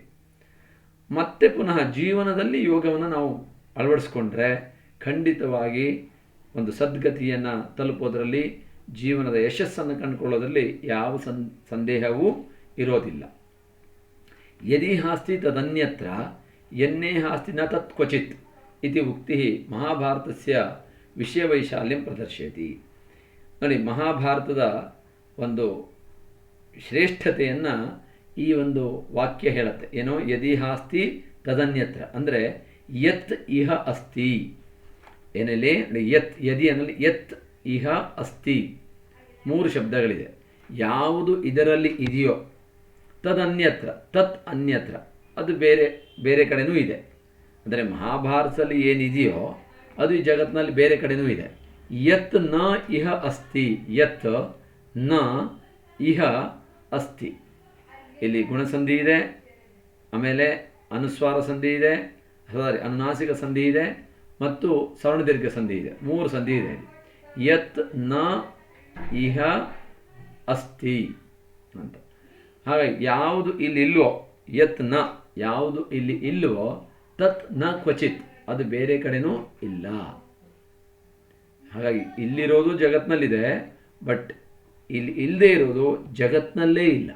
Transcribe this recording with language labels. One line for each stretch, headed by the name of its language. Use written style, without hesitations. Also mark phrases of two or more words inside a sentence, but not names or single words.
Kannada: ಮತ್ತೆ ಪುನಃ ಜೀವನದಲ್ಲಿ ಯೋಗವನ್ನು ನಾವು ಅಳವಡಿಸ್ಕೊಂಡ್ರೆ ಖಂಡಿತವಾಗಿ ಒಂದು ಸದ್ಗತಿಯನ್ನು ತಲುಪೋದರಲ್ಲಿ, ಜೀವನದ ಯಶಸ್ಸನ್ನು ಕಂಡುಕೊಳ್ಳೋದರಲ್ಲಿ ಯಾವ ಸಂದೇಹವೂ ಇರೋದಿಲ್ಲ.
Sanskrit: ಯದಿ ಹಾಸ್ತಿ ತದನ್ಯತ್ರ ಯನ್ನೇ ಹಾಸ್ತಿ ನ ತತ್ ಕ್ವಚಿತ್ ಇತಿ ಉಕ್ತಿಃ ಮಹಾಭಾರತಸ್ಯ ವಿಷಯವೈಶಾಲ್ಯಂ ಪ್ರದರ್ಶಯತಿ.
Kannada: ನೋಡಿ, ಮಹಾಭಾರತದ ಒಂದು ಶ್ರೇಷ್ಠತೆಯನ್ನು ಈ ಒಂದು ವಾಕ್ಯ ಹೇಳುತ್ತೆ.
Sanskrit: ಏನೋ ಯದಿ ಹಾಸ್ತಿ ತದನ್ಯತ್ರ ಅಂದರೆ ಯತ್ ಇಹ ಅಸ್ತಿ. ಏನಲ್ಲಿ ಯತ್, ಯದಿ ಅನ್ನಲ್ಲಿ ಯತ್ ಇಹ ಅಸ್ತಿ,
Kannada: ಮೂರು ಶಬ್ದಗಳಿದೆ. ಯಾವುದು ಇದರಲ್ಲಿ ಇದೆಯೋ,
Sanskrit: ತದನ್ಯತ್ರ, ತತ್ ಅನ್ಯತ್ರ,
Kannada: ಅದು ಬೇರೆ ಬೇರೆ ಕಡೆನೂ ಇದೆ. ಅಂದರೆ ಮಹಾಭಾರತದಲ್ಲಿ ಏನಿದೆಯೋ ಅದು ಈ ಜಗತ್ತಿನಲ್ಲಿ ಬೇರೆ ಕಡೆನೂ ಇದೆ.
Sanskrit: ಯತ್ ನ ಇಹ ಅಸ್ತಿ, ಯತ್ ನ ಇಹ ಅಸ್ತಿ.
Kannada: ಇಲ್ಲಿ ಗುಣಸಂಧಿ ಇದೆ, ಆಮೇಲೆ ಅನುಸ್ವಾರ ಸಂಧಿ ಇದೆ, ಅನುನಾಸಿಕ ಸಂಧಿ ಇದೆ ಮತ್ತು ಸವರ್ಣದೀರ್ಘ ಸಂಧಿ ಇದೆ. ಮೂರು ಸಂಧಿ ಇದೆ.
Sanskrit: ಯತ್ ನ ಇಹ ಅಸ್ತಿ ಅಂತ.
Kannada: ಹಾಗಾಗಿ ಯಾವುದು ಇಲ್ಲಿ ಇಲ್ವೋ,
Sanskrit: ಯತ್ ನ,
Kannada: ಯಾವುದು ಇಲ್ಲಿ ಇಲ್ವೋ,
Sanskrit: ತತ್ ನ ಕ್ವಚಿತ್,
Kannada: ಅದು ಬೇರೆ ಕಡೆನೂ ಇಲ್ಲ. ಹಾಗಾಗಿ ಇಲ್ಲಿರೋದು ಜಗತ್ತಿನಲ್ಲಿದೆ, ಬಟ್ ಇಲ್ಲಿ ಇಲ್ಲದೆ ಇರೋದು ಜಗತ್ತಿನಲ್ಲೇ ಇಲ್ಲ.